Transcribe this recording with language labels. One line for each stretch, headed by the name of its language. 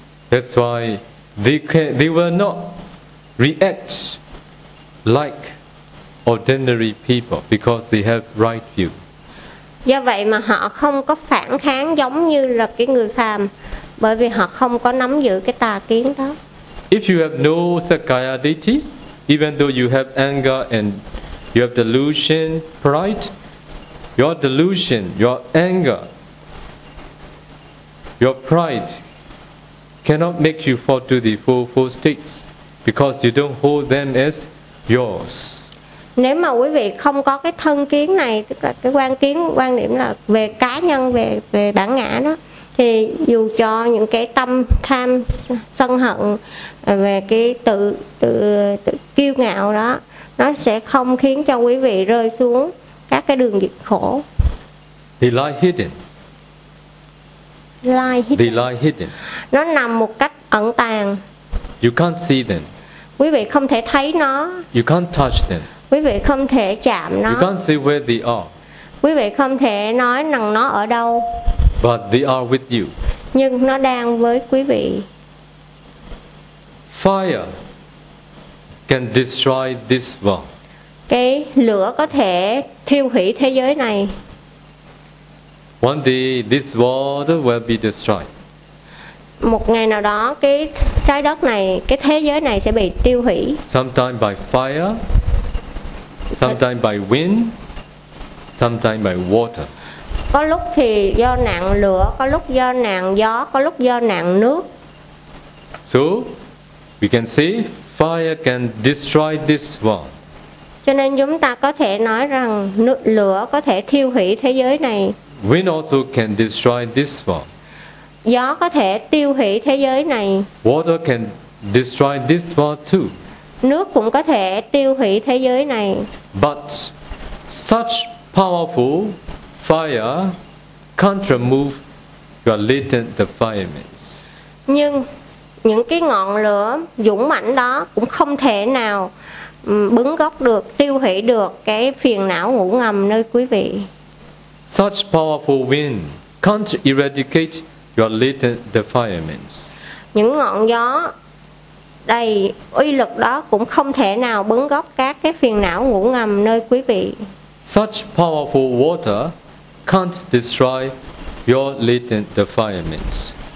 English: That's why they will not react like ordinary people, because they have right view.
Vietnamese: Do vậy mà họ không có phản kháng giống như là cái người phàm, bởi vì họ không có nắm giữ cái tà kiến đó.
English: If you have no Sakkaya Ditthi, even though you have anger and you have delusion, pride, your delusion, your anger, your pride cannot make you fall to the four states, because you don't hold them as yours.
Vietnamese: Nếu mà quý vị không có cái thân kiến này, tức là cái quan kiến, quan điểm là về cá nhân, về bản ngã đó, thì dù cho những cái tâm tham sân hận, về cái tự kiêu ngạo đó, nó sẽ không khiến cho quý vị rơi xuống các cái đường diệt khổ.
English: They lie hidden. They lie hidden.
Vietnamese: Nó nằm một cách ẩn tàng.
English: You can't see them.
Vietnamese: Quý vị không thể thấy nó.
English: You can't touch them.
Vietnamese: Quý vị không thể chạm nó.
English: You can't see where they are.
Vietnamese: Quý vị không thể nói rằng nó ở đâu.
English: But they are with you.
Vietnamese: Nhưng nó đang với quý vị.
English: Fire can destroy this world.
Vietnamese: Cái lửa có thể thiêu hủy thế giới này.
English: One day this world will be destroyed.
Vietnamese: Một ngày nào đó cái trái đất này, cái thế giới này sẽ bị tiêu hủy.
English: Sometime by fire, sometime by wind, sometime by water.
Vietnamese: Có lúc thì do nạn lửa, có lúc do nạn gió, có lúc do nạn nước.
English: So we can see fire can destroy this world.
Vietnamese: Cho nên chúng ta có thể nói rằng lửa có thể thiêu hủy thế giới này.
English: Wind also can destroy this world.
Vietnamese: Gió có thể tiêu hủy thế giới này.
English: Water can destroy this world too.
Vietnamese: Nước cũng có thể tiêu hủy thế giới này.
English: But such powerful fire can't remove your latent defilements.
Vietnamese: Nhưng những cái ngọn lửa dũng mãnh đó cũng không thể nào bứng gốc được, tiêu hủy được cái phiền não ngủ ngầm nơi quý vị.
English: Such powerful wind can't eradicate your latent defilements.
Vietnamese: Những ngọn gió đầy uy lực đó cũng không thể nào bứng gốc các cái phiền não ngủ ngầm nơi quý vị.
English: Such powerful water can't destroy your latent defilements.